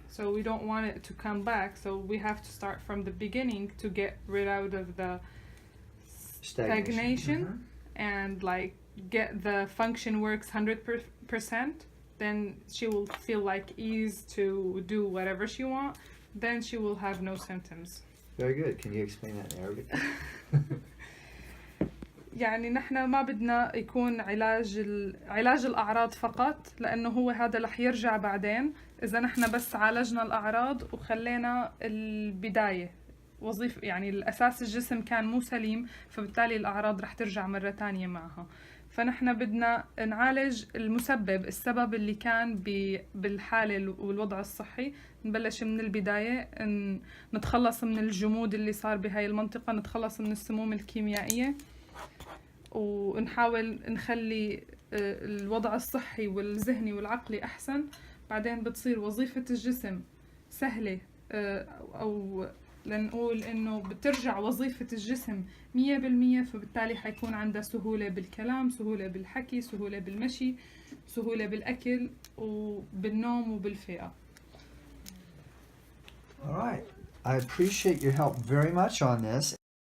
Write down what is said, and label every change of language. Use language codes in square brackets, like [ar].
[en] So we don't want it to come back, so we have to start from the beginning to get rid out of the stagnation and like get the function works 100%. Then she will feel like ease to do whatever she want. Then she will have no symptoms. Very good. Can you explain that in Arabic? [ar] يعني نحن ما بدنا يكون علاج الأعراض فقط، لأنه هو هذا رح يرجع بعدين إذا نحن بس عالجنا الأعراض وخلينا البداية وظيفة، يعني الأساس الجسم كان مو سليم، فبالتالي الأعراض رح ترجع مرة تانية معها. فنحن بدنا نعالج المسبب، السبب اللي كان بالحالة والوضع الصحي. نبلش من البداية، نتخلص من الجمود اللي صار بهاي المنطقة، نتخلص من السموم الكيميائية، ونحاول نخلي الوضع الصحي والذهني والعقلي أحسن. بعدين بتصير وظيفة الجسم سهلة، أو لنقول إنه بترجع وظيفة الجسم 100%، فبالتالي حيكون عندها سهولة بالكلام، سهولة بالحكي، سهولة بالمشي، سهولة بالأكل وبالنوم وبالفئة. [en] All right. I appreciate your help very much on this,